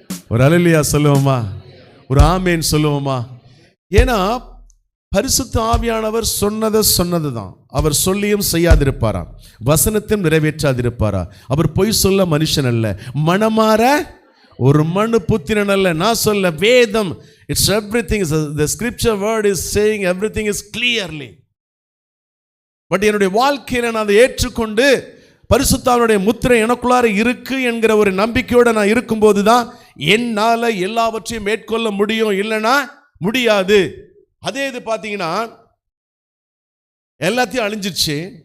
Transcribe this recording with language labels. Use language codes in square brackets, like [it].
[ta] ஒரு அல்லேலூயா சொல்லுவோமா? ஒரு ஆமேன் சொல்லுவோமா? ஏன்னா பரிசுத்த ஆவியானவர் சொன்னதுதான். அவர் சொல்லியும் செய்யாதிருப்பாரா, வசனத்தையும் நிறைவேற்றாதிருப்பாரா? அவர் பொய் சொல்ல மனுஷன் அல்ல, மனமாற ஒரு மனு புத்திரன் அல்ல. நான் சொல்ல வேதம், [en] It's everything, the scripture word is saying everything is clearly. [ta] But என்னுடைய வாழ்க்கையில நான் அதை ஏற்றுக்கொண்டு பரிசுத்தாவினுடைய முத்திரை எனக்குள்ளார இருக்கு என்கிற ஒரு நம்பிக்கையோடு நான் இருக்கும்போது தான் என்னால் எல்லாவற்றையும் மேற்கொள்ள முடியும், இல்லைன்னா முடியாது. அதே இது பார்த்தீங்கன்னா எல்லாத்தையும் அழிஞ்சிருச்சு.